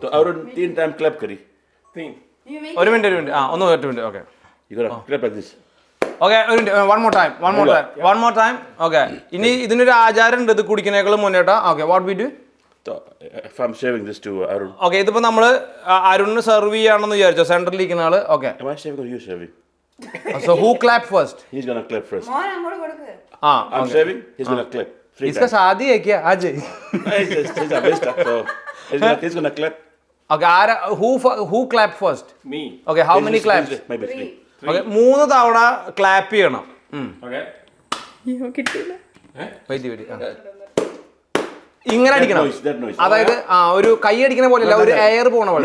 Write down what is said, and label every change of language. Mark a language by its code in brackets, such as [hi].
[hi] तो Arun 3 time clap करी. [ml] ഒരു മിനിറ്റ് ഒന്ന് ഒരു minute. Okay. [en] You gotta clap like this. Okay, one more time. Okay. [ml] ഇനി ഇതിനൊരു ആചാരം ഉണ്ട് ഇത് കുടിക്കുന്നേക്കാളും മുന്നേട്ടാ. [en] Okay, what we do? So if I'm serving this to Arun. [ml] Okay, ഇതിപ്പോ നമ്മള് അരുണിന് സെർവ് ചെയ്യാണെന്ന് വിചാരിച്ചോ സെന്ററിൽ ഇരിക്കുന്ന ആള്. Okay. [en] Am I serving or you serving? So who clap first? He's gonna clap first. [ml] മോൻ അങ്ങോട്ട് കൊടുക്ക്. [en] I'm serving. He's gonna clap. 3 [hi] इसका [en] times. [hi] शादी है क्या आज? [en] He's a best, so he's gonna clap. Okay, who clap first? Me. Okay, how many claps? Maybe 3. [ml] Okay, 3 തവണ clap ചെയ്യണം. [en] Okay. [ml] അയ്യോ കിട്ടിയില്ല. [en] Wait. [ml] ഇങ്ങനെ അടിക്കണം. [en] That noise. [ml] അതായത് ഒരു കൈ അടിക്കുന്ന പോലെയല്ല, ഒരു എയർ പോണ പോലെ.